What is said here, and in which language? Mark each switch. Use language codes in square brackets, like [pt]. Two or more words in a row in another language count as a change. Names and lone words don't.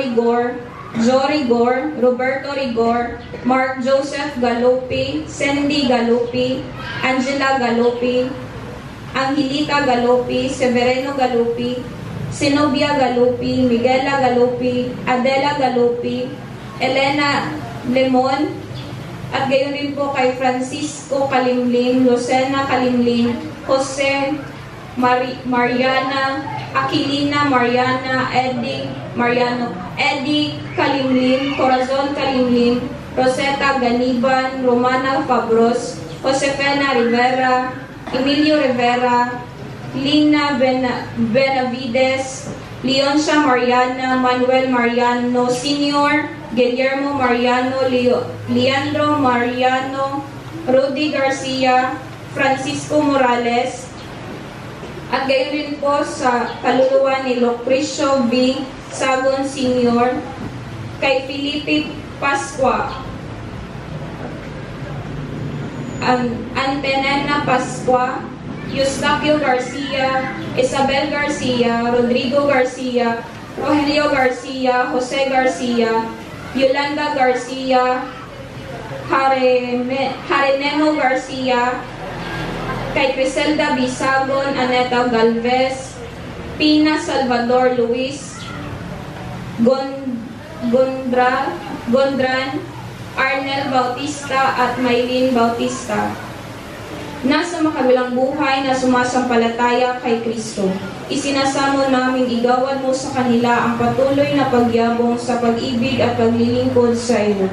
[tl] Rigor, Joe Rigor, Roberto Rigor, Mark Joseph Galopi, Cindy Galopi, Angela Galopi, Angelita Galopi, Severino Galopi, Zenobia Galopi, Miguela Galopi, Adela Galopi, Elena Lemon, at gayon rin po kay Francisco Kalimlim, Lucena Kalimlim, Jose Mariana, Aquilina Mariana, Eddie Mariano, Eddie Kalimlim, Corazon Kalimlim, Rosetta Ganiban, Romana Fabros, Josefina Rivera, Emilio Rivera, Lina Benavides, Leoncia Mariana, Manuel Mariano Sr., Guillermo Mariano, Leandro Mariano, Rudy Garcia, Francisco Morales, at gayon rin po sa kaluluwa ni Lucrecio B. Sagon Sr., kay Felipe Pascua, Antenena Pascua, Eustaquio Garcia, Isabel Garcia, Rodrigo Garcia, Rogelio Garcia, Jose Garcia, Yolanda Garcia, Harineno Garcia, kay Criselda Bisagon, Aneta Galvez, Pina Salvador Luis, Gondran, Arnel Bautista at Maylene Bautista. nasa makabilang buhay na sumasampalataya kay Kristo. Isinasamo namin igawan mo sa kanila ang patuloy na pagyabong sa pag-ibig at paglilingkod sa iyo.